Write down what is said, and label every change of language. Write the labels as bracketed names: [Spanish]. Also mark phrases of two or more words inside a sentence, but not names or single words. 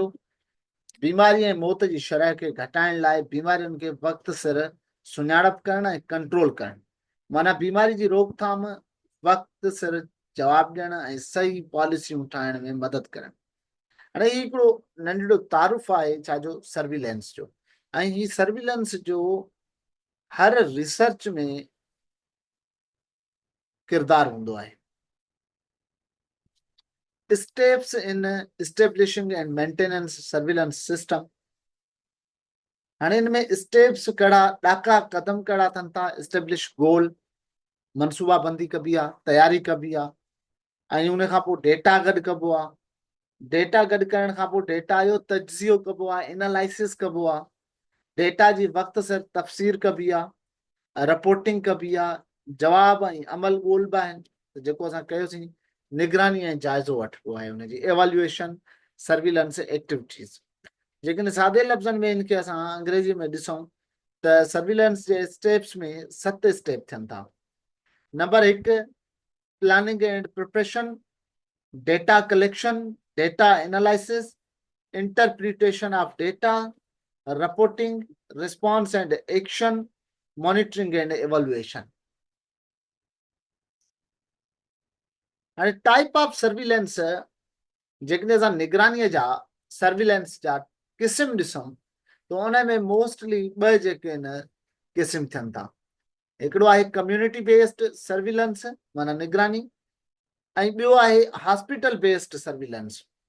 [Sindhi] बीमारी ऐं मौत जी शरह खे घटाइण लाइ बीमारियुनि खे वक़्त सिर सुञाणप करण ऐं कंट्रोल करण, माना बीमारी जी रोकथाम, वक़्त सिर जवाब ॾियण ऐं सही पॉलिसियूं ठाहिण में मदद करण। हाणे ही हिकिड़ो नंढड़ो तारुफ़ आहे छाजो, सर्विलेंस जो। ऐं ही सर्विलेंस जो हर रिसर्च में किरदारु हूंदो आहे। [English] steps in establishing and maintenance surveillance system. [Sindhi] हाणे हिन में स्टेप्स कहिड़ा, ॾाका क़दम कहिड़ा अथनि था। [English] establish goal, [Sindhi] मनसूबाबंदी कबी आहे, तयारी कबी आहे, ऐं उन खां पोइ डेटा गॾु कबो आहे। डेटा गॾु करण खां पोइ डेटा जो तजिज़ियो कबो आहे, एनालाइसिस कबो आहे, डेटा जी वक़्त सिर तफ़सीर कबी आहे, रिपोर्टिंग कबी आहे, जवाब ऐं अमल ॻोल्हबा आहिनि। त जेको असां कयोसीं निगरानी ऐं जाइज़ो वठिबो आहे, उनजी [English] evaluation surveillance activities. [Sindhi] जेकॾहिं सादे लफ़्ज़नि में इनखे असां अंग्रेजी में ॾिसूं त सर्विलेंस जे स्टेप्स में 7 स्टेप थियनि था। [English] number 1, planning and preparation, data collection, data analysis, interpretation of data, reporting, response and action, monitoring and evaluation. हाणे type of surveillance, [Sindhi] जेकॾहिं असां निगरानीअ जा सर्विलेंस जा क़िस्म ॾिसूं त उन में मोस्टली ॿ जेके आहिनि क़िस्म थियनि था। हिकिड़ो आहे [English] community based surveillance, [Sindhi] माना निगरानी, ऐं ॿियो आहे [English] hospital based surveillance.